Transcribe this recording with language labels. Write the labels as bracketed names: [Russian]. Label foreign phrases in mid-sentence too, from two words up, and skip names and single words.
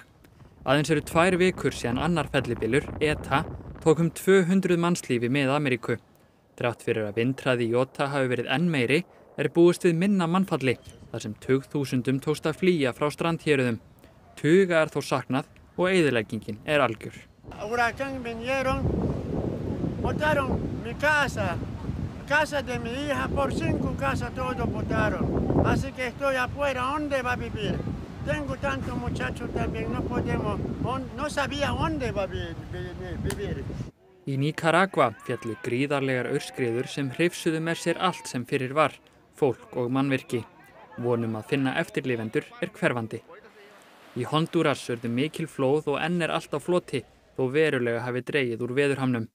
[Icelandic] Aðeins eru 2 vikur síðan annar fellibylur, ETA, tók 200 mannslífi Mið-Ameríku. Þrátt fyrir að vindhraði Jóta hafi verið enn meiri, er búist við minna mannfalli, þar sem tugþúsundum tókst að flýja frá strandhéruðum. Tuga er þó saknað og eyðileggingin er algjör. [Spanish] Botaron mi casa de mi hija, por 5 casas todo botaron. Así que estoy afuera, ¿dónde va a vivir? Tengo tantos muchachos también, no sabía dónde va a vivir. [Icelandic] Í Nicaragua féllu gríðarlegar aurskriður sem hrifsuðu með sér allt sem fyrir var, fólk og mannvirki. Vonum að finna eftirlifendur er hverfandi. Í Honduras urðu mikil flóð og enn er allt á floti, þó verulega hafi dregið úr veðurhamnum.